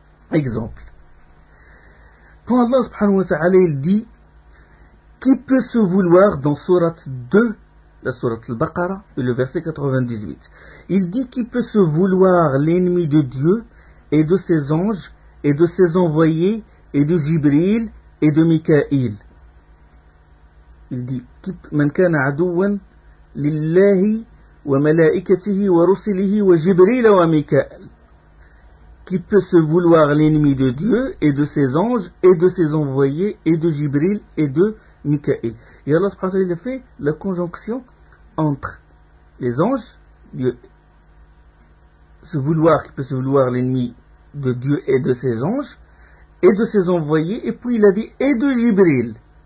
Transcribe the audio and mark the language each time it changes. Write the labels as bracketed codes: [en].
[fr] Exemple. Quand Allah subhanahu wa ta'ala il dit, qui peut se vouloir dans surat 2, la surat al-Baqarah, le verset 98. Il dit qui peut se vouloir l'ennemi de Dieu et de ses anges et de ses envoyés et de Jibril et de Mikaïl. Il dit [ar] من كان عدوا لله وملائكته ورسله وجبريل وميكائيل. [fr] Qui peut se vouloir l'ennemi de Dieu et de ses anges et de ses envoyés et de Jibril et de Mikaïl. Et Allah subhanahu wa ta'ala fait la conjonction entre les anges, Dieu, se vouloir, qui peut se vouloir l'ennemi de Dieu et de ses anges et de ses envoyés, et puis il a dit et de Jibril.